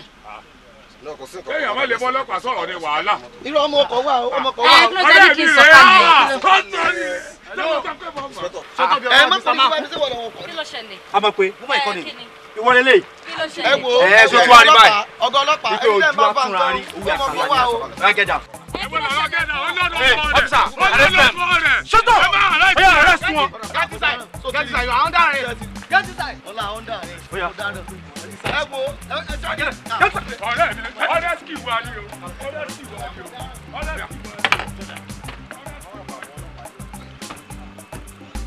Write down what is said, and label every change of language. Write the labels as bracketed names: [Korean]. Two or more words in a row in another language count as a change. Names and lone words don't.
[Yoruba] kéèyàn má lè mọ ọlọ́pàá sọ̀rọ̀ ní wàhálà. irú ọmọ ọkọ̀ wà ó ọmọ ọkọ̀ wà ó. ọ̀rẹ́ mi rẹ̀ ẹ má sọ nípa ẹni tí wọ́n lọ́wọ́ kọ́. kí ló ṣẹlẹ̀. a mọ̀ pé mo máa kọ́ ni ìwọ lélẹ̀. kí ló ṣẹlẹ̀. ẹ wo ọgá ọlọ́pàá ẹni tẹ́ máa bá nǹkan ọmọ ọkọ̀ wà ó. [English] Shut up! Hey, arrest one. Get inside. So get inside. You are under arrest. Get inside. Ola under arrest. Oya. [Yoruba] Ẹ wo ọ̀rẹ́ ski wà ní o. ọ̀rẹ́ ski wà ní o.